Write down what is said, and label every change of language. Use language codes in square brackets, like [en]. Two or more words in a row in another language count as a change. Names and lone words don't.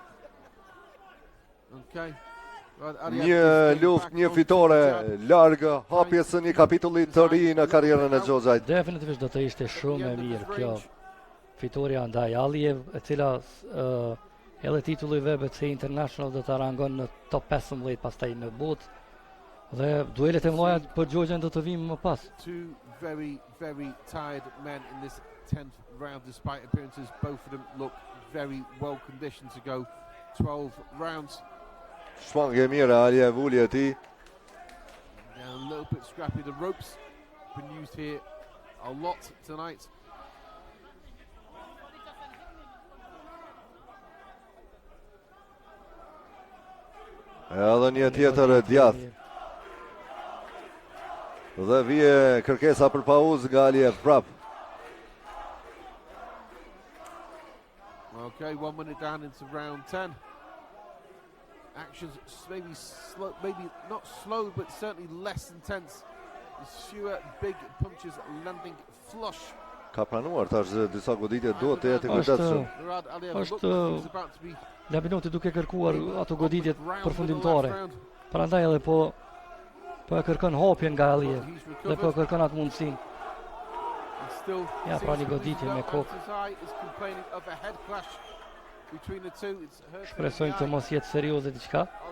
[sq] Një luftë, një fitore larg hapjes së një kapitulli të ri në karrierën e Xhoxhajt. Definitivisht do të ishte shumë e mirë kjo fitoria ndaj Aliev, e cila edhe titulli WBC International do të rangon në top 15 pastaj në botë. Dhe duelet e mëdha për Xhoxhën do të vinë më pas. [en] Two very, very tired men in this 10th round despite appearances. Both of them look very well conditioned to go 12 rounds. [sq] Shmangje mirë Aliev ulje e tij. [en] Now a little bit scrappy. The ropes been used here a lot tonight. [sq] Edhe një tjetër e djathtë. Dhe vije kërkesa për pauzë nga Aliev prap. [en] Okay, 1 minute down into round 10. Actions maybe slow, maybe not slow, but certainly less intense. There's fewer big punches landing flush. [sq] Ka pranuar tash disa goditje, duhet të jetë i kujdesshëm. Murad Aliyev Është [en] looks about to be [sq] Labinoti duke kërkuar ato goditjet përfundimtare. Prandaj edhe po e kërkon hapjen nga Aliev dhe po e kërkon atë mundësinë. Ja, pra një goditje me kokë. Shpresojmë të mos jetë serioze diçka.